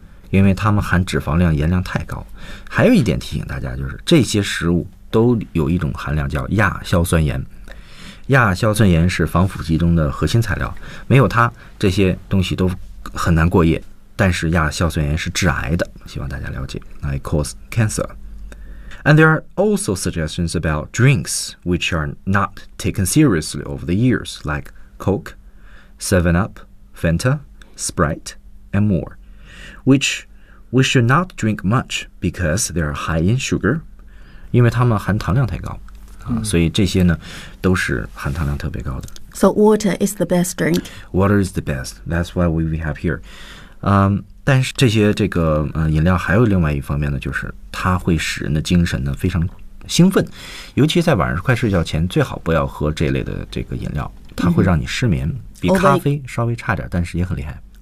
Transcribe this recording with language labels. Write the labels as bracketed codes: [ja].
[zh] 因为它们含脂肪量盐量太高。还有一点提醒大家，就是这些食物都有一种含量叫亚硝酸盐，亚硝酸盐是防腐剂中的核心材料，没有它这些东西都很难过夜。但是亚硝酸盐是致癌的，希望大家了解。 [en] It causes cancer. And there are also suggestions about drinks which are not taken seriously over the years, like Coke, 7-Up, Fanta, Sprite, and more, which we should not drink much because they are high in sugar. [zh] 因为它们含糖量太高、所以这些呢都是含糖量特别高的。 [en] So water is the best drink. Water is the best. That's why we have here. [zh] 但是这些饮料还有另外一方面呢，就是它会使人的精神呢非常兴奋，尤其在晚上快睡觉前最好不要喝这类的饮料，它会让你失眠、比咖啡稍微差点，但是也很厉害。